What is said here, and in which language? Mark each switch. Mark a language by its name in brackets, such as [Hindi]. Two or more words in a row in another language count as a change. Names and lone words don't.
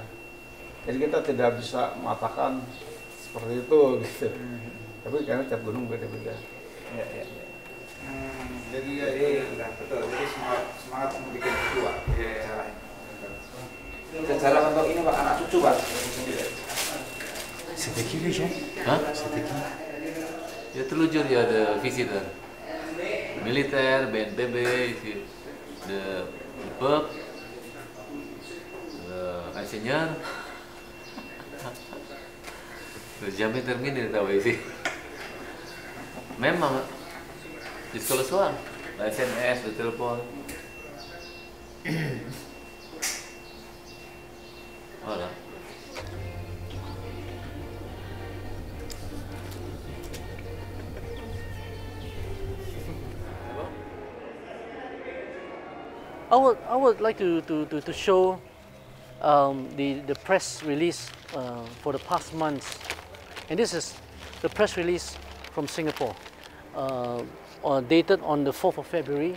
[Indonesian] Jadi kita tidak bisa mengatakan seperti itu gitu. Tapi karena tiap gunung beda-beda. Iya. Jadi betul. Jadi semangat untuk bikin buku Pak. Sejarah untuk ini Pak, anak cucu Pak. [French] C'était qui les gens? Hein? C'était qui? Il y a tous les jours, il y a des visiteurs. Militaires, BNPB, ici, de peuple, ingénieurs. Jamais terminé de travailler ici. Même jusqu'à le soir, la SMS, le téléphone. Voilà. [English] I would like to show the press release for the past months, and this is the press release from Singapore, dated on the 4th of February.